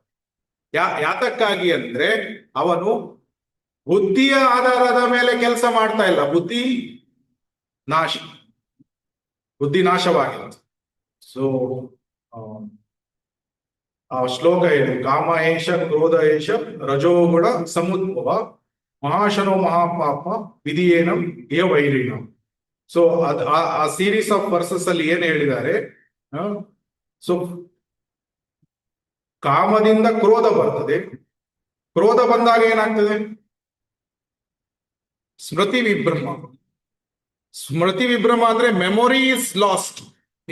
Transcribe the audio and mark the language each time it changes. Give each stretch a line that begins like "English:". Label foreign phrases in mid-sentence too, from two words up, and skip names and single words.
Kannada: ಯಾತಕ್ಕಾಗಿ ಅಂದ್ರೆ ಅವನು ಬುದ್ಧಿಯ ಆಧಾರದ ಮೇಲೆ ಕೆಲಸ ಮಾಡ್ತಾ ಇಲ್ಲ. ಬುದ್ಧಿ ನಾಶವಾಗಿದೆ. ಸೊ ಆ ಶ್ಲೋಕ ಏನು?
Sanskrit: ಕಾಮ ಏಷ ಕ್ರೋಧ ಏಷ ರಜೋಗುಣ ಸಮುದ್ಭವ ಮಹಾಶನೋ ಮಹಾಪಾಪ ವಿಧಿಯೇನಂ ಯ ವೈರಿಣಂ.
Kannada: ಸೊ ಆ
English: series of verses
Kannada: ಅಲ್ಲಿ ಏನ್ ಹೇಳಿದ್ದಾರೆ? ಸೊ ಕಾಮದಿಂದ ಕ್ರೋಧ ಬರ್ತದೆ. ಕ್ರೋಧ ಬಂದಾಗ ಏನಾಗ್ತದೆ? ಸ್ಮೃತಿ ವಿಭ್ರಮ ಅಂದ್ರೆ
English: memory is lost.